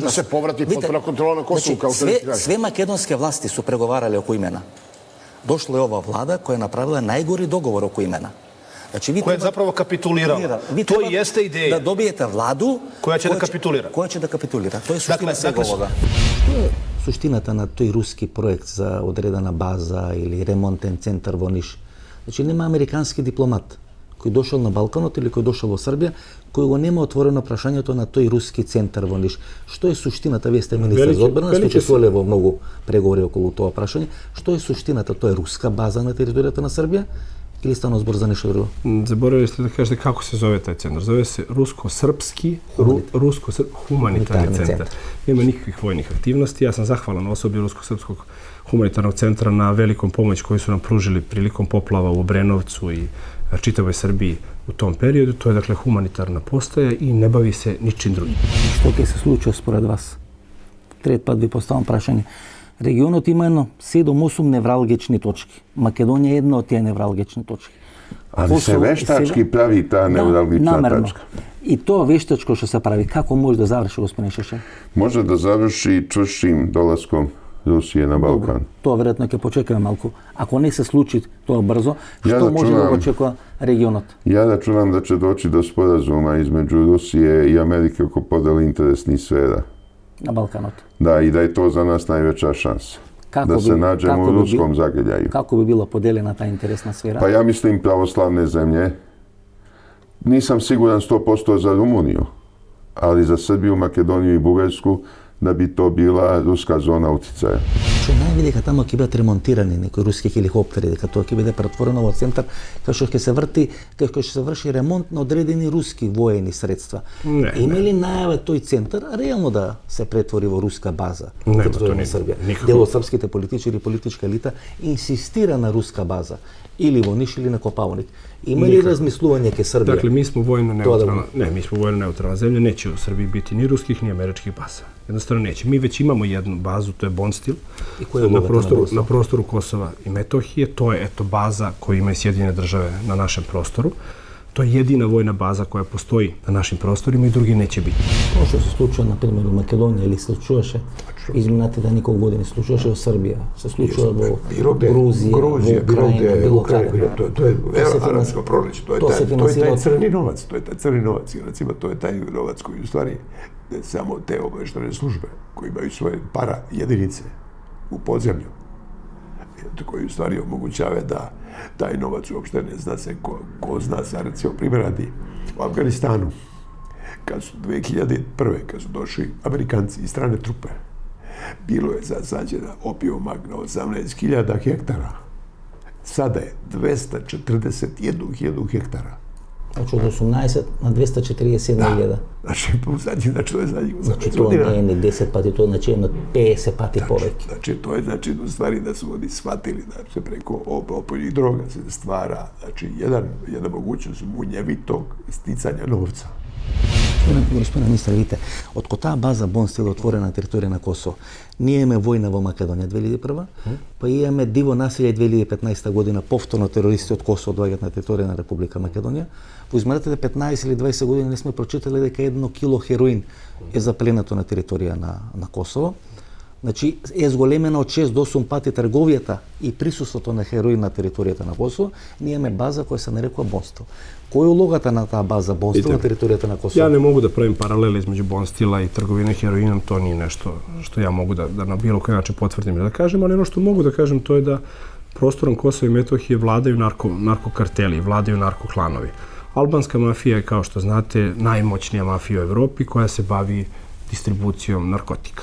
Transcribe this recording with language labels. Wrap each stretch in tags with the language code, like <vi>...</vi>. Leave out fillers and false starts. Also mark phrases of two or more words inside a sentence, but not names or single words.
<sr>Može se povrati potpuna kontrola na Kosovu kao što je sve makedonske vlasti su pregovarali oko imena. Došla je ova vlada koja je napravila najgori dogovor oko imena. Znači, koja je zapravo kapitulirala. To i jeste ideja. Da dobijete vladu koja će da kapitulira. Koja će da kapitulira. To je suština svega ovoga.</sr> <mk>Суштината на тој руски проект за одредена база или ремонтен центар во Ниш. Значи нема американски дипломат кој дошол на Балканот или кој дошол во Србија, кој го нема отворено прашањето на тој руски центар во Ниш. Што е суштината? Вие сте министар за одбрана, сте учествувале во многу преговори околу тоа прашање. Што е суштината? Тоа е руска база на територијата на Србија? Или стано збор за нешто друго?</mk> <sr>Zaboravili ste da kažete kako se zove taj centar. Zove se Rusko-Srpski humanitarni centar. Nema nikakvih vojnih aktivnosti. Ja sam zahvalan osobi Rusko-Srpskog humanitarnog centra na velikom pomoć koju su nam pružili prilikom poplava u Obrenovcu i čitavoj Srbiji u tom periodu. To je dakle humanitarna postaja i ne bavi se ničim drugim.</sr> <mk>Што ќе се случи според вас? Трет пат ви поставам прашање. Регионот има едно 7-8 невралгични точки. Македонија е една од тие невралгични точки.</mk> <sr>Ali se veštački pravi ta neuralgična tačka.</sr> <mk>I to veštачко што се прави, како може да заврши, господин Шешен?</mk> <sr>Može da završi čvršćim dolaskom Rusije na Balkan. To vjerojatno</sr> <mk>ќе počekаме малку. Ако не се случи тоа брзо, што може да очекува регионот?</mk> <sr>Ja računam da će doći do sporazuma između Rusije i Amerike oko podeli interesnih sfera.</sr> <mk>На Балканот.</mk> <sr>Da, i da je to za nas najveća šansa. Da se nađemo u ruskom zagrljaju. Kako bi bila podeljena ta interesna sfera? Pa ja mislim pravoslavne zemlje. Nisam siguran 100% za Rumuniju, ali za Srbiju, Makedoniju i Bugarsku da bi to bila ruska zona uticaja.</sr> <mk>Што најави дека таму ќе бидат ремонтирани некои руски хеликоптери, дека тоа ќе биде претворено во центар кај што ќе се врти, кај што ќе се врши ремонт на одредени руски воени средства. Има ли најава тој центар реално да се претвори во руска база на територија на Србија? Дел од српските политичари и политичка елита insistira на руска база или во Ниш или на Копавник. Има ли размислување ке Србија?</mk> <sr>Dakle, mi smo vojno neutralna zemlja, neće u Srbiji biti ni ruskih ni američkih baza. Jednostavno neće. Mi već imamo jednu bazu, to je Bonstil, na prostoru Kosova i Metohije. To je baza koju imaju Sjedinjene države na našem prostoru. To je jedina vojna baza koja postoji na našim prostorima i drugi neće biti.</sr> <mk>Тоа што се случува, например, у Македонија или се случуваше изминатите неколку години, случуваше во Србија, се случува во Грузија, во Украина, било како.</mk> <sr>To je arapsko proleće, to je taj crni novac, recimo to je taj novac koji u stvari samo te obavještajne službe koji imaju svoje para jedinice u podzemlju, koji u stvari omogućava da taj novac uopšte ne zna se ko zna se, recimo primjer radi u Afganistanu, kad su 2001. kad su došli Amerikanci i strane trupe, bilo je zasađena opijuma na 18.000 hektara. Sada je 241.000 hektara. Znači od 18 na 241.000. Znači to je zadnjih 18</sr> <mk>Znači to не е 10 пати, то значи едно 50 пати повеќе.</mk> <sr>Znači to je u stvari da su oni shvatili da se preko opojnih droga se stvara jedna mogućnost munjevitog sticanja novca.</sr> <mk>Господине министар, видите, од кога таа база Бонстил е отворена на територија на Косово, ние имаме војна во Македонија 2001, па имаме диво населје 2015 година, повторно терористи од Косово доаѓаат на територија на Република Македонија. Во изминатите 15 или 20 години не сме прочитали дека 1 кило хероин е запленато на територија на Косово. Значи, е зголемена од 6 до 8 пати трговијата и присуството на хероин на територијата на Косово. Ние имаме база која се нарекува Бонстил. Која е улогата на таа база Бонстил на територијата на Косово?</mk> <sr>Ja ne mogu da pravim paralele između Bonstila i trgovine heroinom, to nije nešto što ja mogu da na bilo koji način potvrdim ili da kažem, ali ono što mogu da kažem to je da prostorom Kosova i Metohije vladaju narkokarteli, vladaju narkoklanovi. Albanska mafija je, kao što znate, najmoćnija mafija u Evropi koja se bavi distribucijom narkotika.</sr>